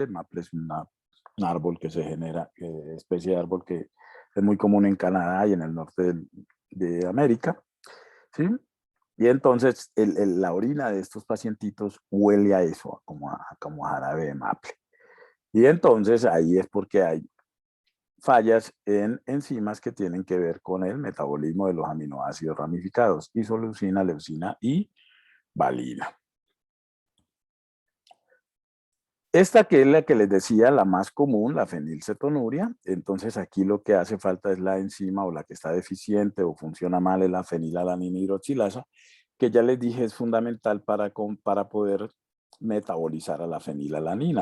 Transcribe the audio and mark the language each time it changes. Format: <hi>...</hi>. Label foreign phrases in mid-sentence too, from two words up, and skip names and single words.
<es>Maple es un árbol que se genera, especie de árbol que es muy común en Canadá y en el norte de América, ¿sí? Y entonces la orina de estos pacientitos huele a eso, como a jarabe de maple. Y entonces ahí es porque hay fallas en enzimas que tienen que ver con el metabolismo de los aminoácidos ramificados, isoleucina, leucina y valina. Esta que es la que les decía, la más común, la fenilcetonuria, entonces aquí lo que hace falta es la enzima o la que está deficiente o funciona mal es la fenilalanina hidroxilasa, que ya les dije es fundamental para poder metabolizar a la fenilalanina.</es>